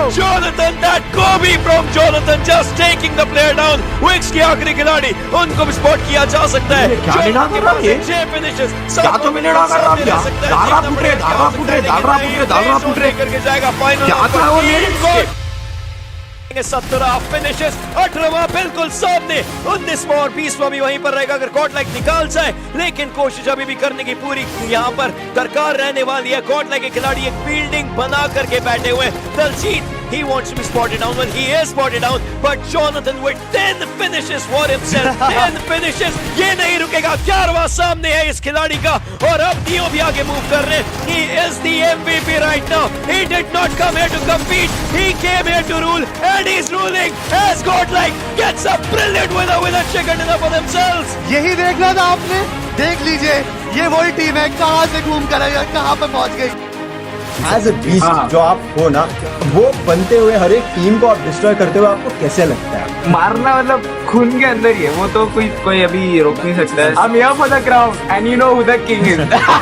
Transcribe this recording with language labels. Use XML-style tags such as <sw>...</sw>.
<en>Jonathan, that Kobe from Jonathan just taking the player down.</en> <hi>Vicks के आखिरी खिलाड़ी, उनको भी स्पॉट किया जा सकता है. क्या तो मैंने कर रहा है. दालरा फुट रहे करके जाएगा फाइनल. क्या था वो मेरे 17 फिनिशेस, 18वां बिल्कुल सामने. 19वां और 20वां भी वहीं पर रहेगा अगर गॉडलाइक निकाल जाए. लेकिन कोशिश अभी भी करने की पूरी यहाँ पर दरकार रहने वाली है. गॉडलाइक के खिलाड़ी एक फील्डिंग बना करके बैठे हुए.</hi> <en>Daljit, he wants to be spotted down. Well, he is spotted down, but Jonathan with 10 finishes for himself.</en> <hi>10 finishes. ये नहीं रुकेगा. 11वां सामने है इस खिलाड़ी का, और अब नियो भी आगे मूव कर रहे हैं.</hi> <en>He is the MVP right now. He did not come here to compete. He came here to rule, and he's ruling as Godlike gets a brilliant winner chicken dinner for themselves.</en> <hi>यही देखना था आपने. देख लीजिए, ये वही team है. कहाँ से घूम कर आई और कहाँ पे पहुंच गई. एज ए बीस्ट जो आप हो ना, वो बनते हुए हर एक टीम को आप डिस्ट्रॉय करते हुए आपको कैसे लगता है? मारना मतलब खून के अंदर ही है वो, तो कोई अभी रोक नहीं सकता है.</hi> <en>I'm here for the crown and you know who the king is.</en>